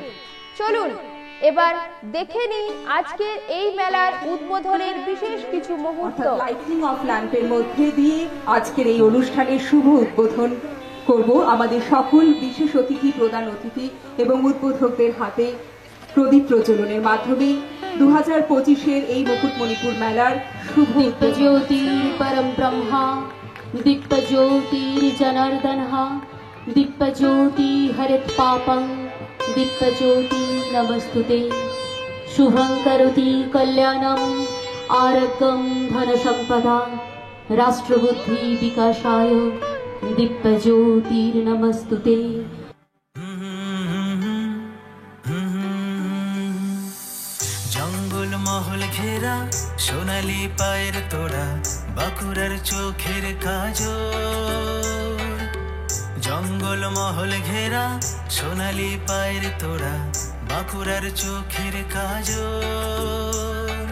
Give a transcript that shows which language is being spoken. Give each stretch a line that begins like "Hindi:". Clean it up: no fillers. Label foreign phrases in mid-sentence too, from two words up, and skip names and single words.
Bangla: চলুন এবার দেখে নিই আজকের এই মেলার উদ্বোধনের বিশেষ কিছু মুহূর্ত।
English: lighting of lamp
Bangla: মধ্যে দিয়ে আজকের এই অনুষ্ঠানের শুভ উদ্বোধন করব। আমাদের সকল বিশেষ অতিথি, প্রধান অতিথি এবং উদ্বোধকদের হাতে প্রদীপ প্রজ্বলনের মাধ্যমে 2025-এর এই মুকুটমণিপুর মেলার শুভ
Sanskrit: दीप्तज्योतिर परम ब्रह्मा दीप्तज्योतिर जनार्दनः दीप्तज्योति हरित पापं दीप्तज्योति नमस्तुते शुभं करोति कल्याणम् आरोग्यं धनसम्पदा राष्ट्रबुद्धि विकासाय दीप्तज्योतिर नमस्तुते।
Bangla: জঙ্গল মহল ঘেরা সোনালি পায়ের তোড়া বাঁকুড়ার চোখের কাজল। জঙ্গল মহল ঘেরা সোনালি পায়ের তোড়া বাঁকুড়ার চোখের কাজল।